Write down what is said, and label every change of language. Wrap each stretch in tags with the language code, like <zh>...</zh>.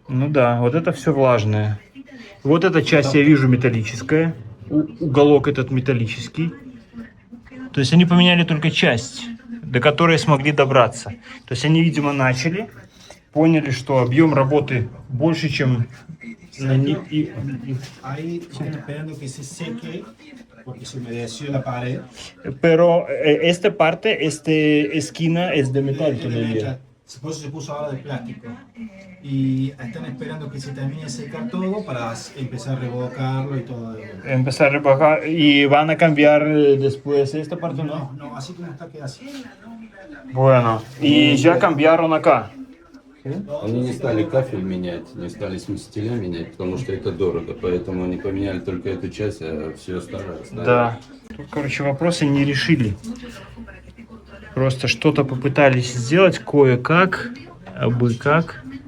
<ru>Ну да, вот это все влажное. Вот эта часть я вижу металлическая. Уголок этот металлический. То есть они поменяли только часть, до которой смогли добраться. То есть они, видимо, начали, поняли, что объем работы больше, чем на них.</ru> <es>Ahí están esperando que se seque porque se humedeció la pared. Pero esta parte, esta esquina es de metal todavía. Por eso se puso ahora de plástico. Y están esperando que se termine de secar todo para empezar a revocarlo y todo. Empezar a rebajar y van a cambiar después esta parte, ¿no? No, así como está queda así. Bueno, y ya cambiaron acá.</es> <ru>Они не стали кафель менять, не стали смесителя менять, потому что это дорого, поэтому они поменяли только эту часть, а все остальное оставили. Да. Тут, короче, вопросы не решили. Просто что-то попытались сделать кое-как, абы как.</ru>